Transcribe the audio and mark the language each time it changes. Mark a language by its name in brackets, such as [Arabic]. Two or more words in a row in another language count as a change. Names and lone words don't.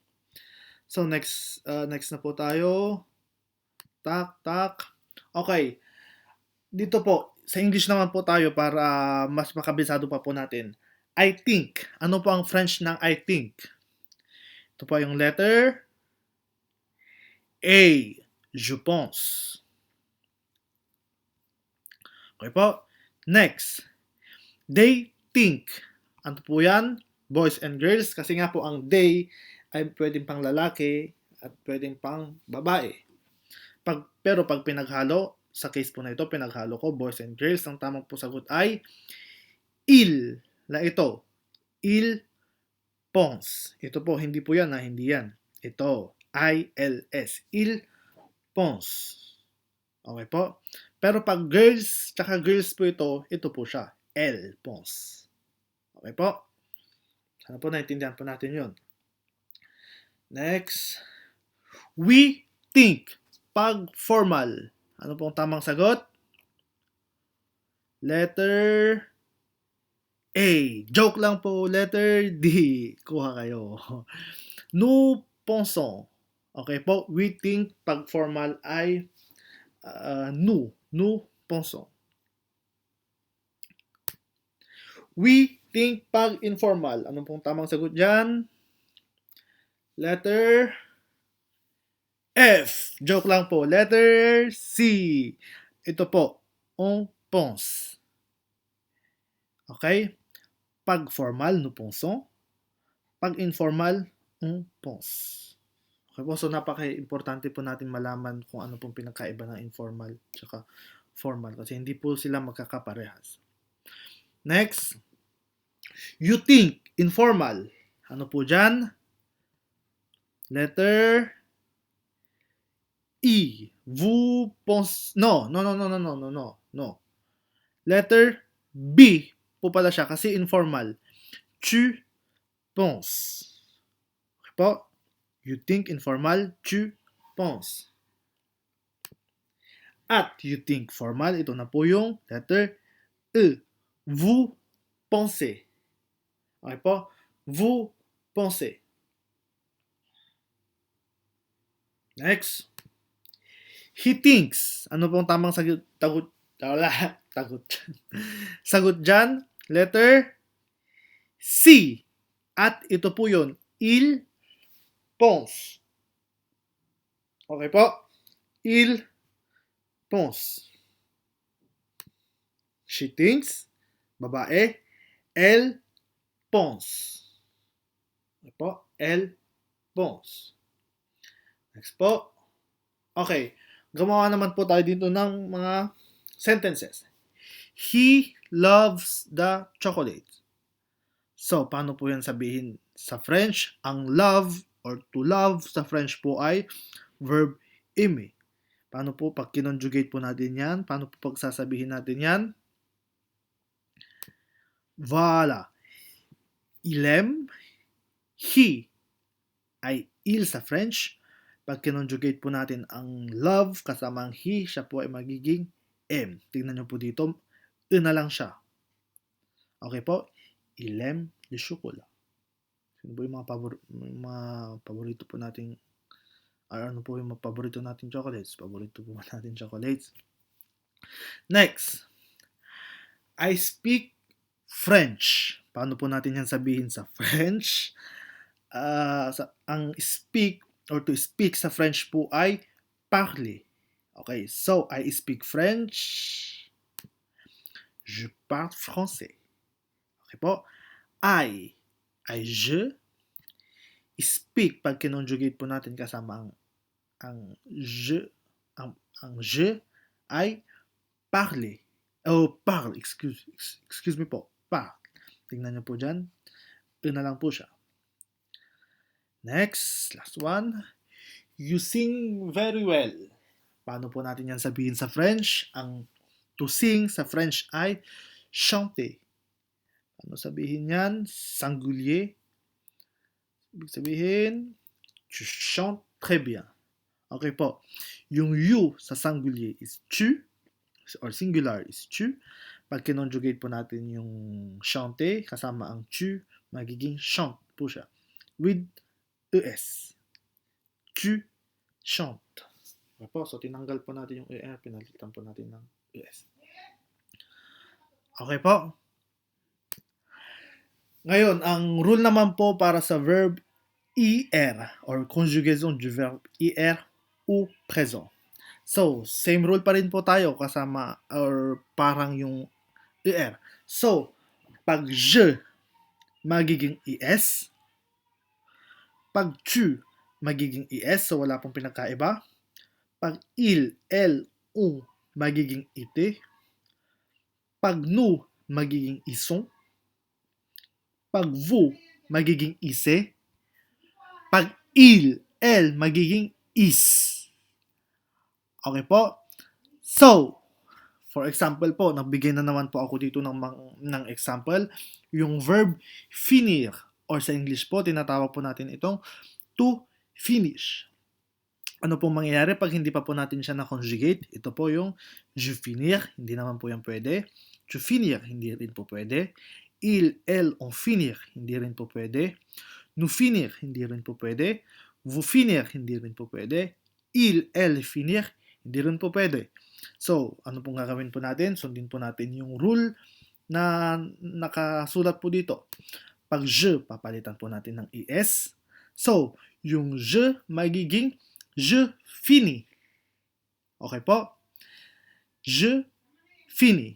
[Filipino] So next na po tayo. Tak. Okay. Dito po, sa English naman po tayo para mas makabisado pa po natin. [English] I think. [Filipino] Ano po ang French ng [English] I think? [Filipino] Ito po yung letter A. [French] Je pense. [Filipino] Okay po. [English] Next. They think. [Filipino] Ano po yan? [English] Boys and girls. [Filipino] Kasi nga po ang they ay pwedeng pang lalaki at pwedeng pang babae. Pero pag pinaghalo, sa case po na ito, pinaghalo ko, [English] boys and girls, [Filipino] ang tamang po sagot ay il na ito. [French] Il pense. [Filipino] Ito po, hindi po yan, hindi yan. Ito, [French] I-L-S. Il pense. [Filipino] Okay po? Pero pag girls, tsaka girls po ito po siya. [French] Elle pense. [Filipino] Okay po? Sana po naintindihan po natin yun. [English] Next. We think. [Filipino] Pag formal. Ano pong tamang sagot? Letter A. Joke lang po. Letter D. Kuha kayo. [French] Nous pensons. [Filipino] Okay po? [English] We think [Filipino] pag formal ay nous. [French] Nous pensons. [English] We think [Filipino] pag informal. Ano pong tamang sagot dyan? Letter F. Joke lang po. Letter C. Ito po. [French] On pense. [Filipino] Okay? Pag formal, [French] nous pensons. [Filipino] Pag informal, [French] on pense. [Filipino] Okay po? So, napaka-importante po natin malaman kung ano pong pinagkaiba ng informal tsaka formal. Kasi hindi po sila magkakaparehas. [English] Next. You think. Informal. [Filipino] Ano po dyan? Letter E. [French] Vous pensez... [Filipino] No. Letter B po pala siya kasi informal. [French] Tu penses. [Filipino] Okay po? [English] You think informal. [French] Tu penses. [English] At you think formal. [Filipino] Ito na po yung letter E. [French] Vous pensez. [Filipino] Okay po? [French] Vous pensez. [English] Next. He thinks. [Filipino] Ano pong tamang sagot? Sagot dyan. Letter C. At ito po yun. [French] Il pense. [Filipino] Okay po? [French] Il pense. [English] She thinks. [Filipino] Babae. [French] Elle pense. [Filipino] Okay po? [French] Elle pense. [Filipino] Next po. Okay. Gumawa naman po tayo dito ng mga sentences. [English] He loves the chocolate. [Filipino] So, paano po yan sabihin sa French? Ang [English] love or to love [Filipino] sa French po ay verb aimer. Paano po pag kinonjugate po natin yan? Paano po pag sasabihin natin yan? [French] Voilà. Il aime. [Filipino] He ay il sa French. Pag kinonjugate po natin ang love kasama ang he, siya po ay magiging M. Tingnan nyo po dito, na lang siya. Okay po? [French] Il aime le chocolat. [Filipino] Sino po yung mga paborito po nating ano po yung mga paborito nating chocolates? Paborito po natin chocolates. Next. [English] I speak French. [Filipino] Paano po natin yan sabihin sa French? ang [English] speak or to speak [Filipino] sa French po ay parler. [English] Okay, so I speak French. [French] Je parle français. [Filipino] Okay po. Ay je. Speak, pag kinonjugate po natin kasama ang je, ang je ay parler. [French] Parle, [English] excuse me [French] po. Parle. [Filipino] Tingnan niyo po dyan. Na lang po siya. [English] Next, last one. You sing very well. [Filipino] Paano po natin yan sabihin sa French? Ang [English] to sing [Filipino] sa French ay chanter. Paano sabihin yan? Singulier. Ibig sabihin, [French] tu chantes très bien. [Filipino] Okay po. Yung you sa singulier is tu, or singular is tu. Pag kinonjugate po natin yung chanter, kasama ang tu, magiging chante po siya. [English] With es. [French] Tu chantes. [Filipino] Okay po. So, tinanggal po natin yung er, pinalitan po natin ng es. Okay po. Ngayon, ang rule naman po para sa verb er or [French] conjugaison du verbe er au présent. [Filipino] So, same rule pa rin po tayo kasama or parang yung er. So, pag je, magiging es. Pag tu, magiging es. So, wala pong pinagkaiba. Pag il, elle, on, magiging ite. Pag nous, magiging ils sont. Pag vous, magiging ise. Pag il, elle, magiging is. Okay po? So, for example po, nagbigay na naman po ako dito ng example. Yung verb finir, or sa English po, tinatawag po natin itong [English] to finish. [Filipino] Ano pong mangyayari pag hindi pa po natin siya na-conjugate? Ito po yung [French] je finir, [Filipino] hindi naman po yan pwede. [French] Tu finir, [Filipino] hindi rin po pwede. [French] Il, elle, on finir, [Filipino] hindi rin po pwede. [French] Nous finir, [Filipino] hindi rin po pwede. [French] Vous finir, [Filipino] hindi rin po pwede. [French] Il, elle, finir, [Filipino] hindi rin po pwede. So, ano pong gagawin po natin? Sundin po natin yung rule na nakasulat po dito. Pag je, papalitan po natin ng es. So, yung je magiging [French] je finis. [Filipino] Okay po? [French] Je finis.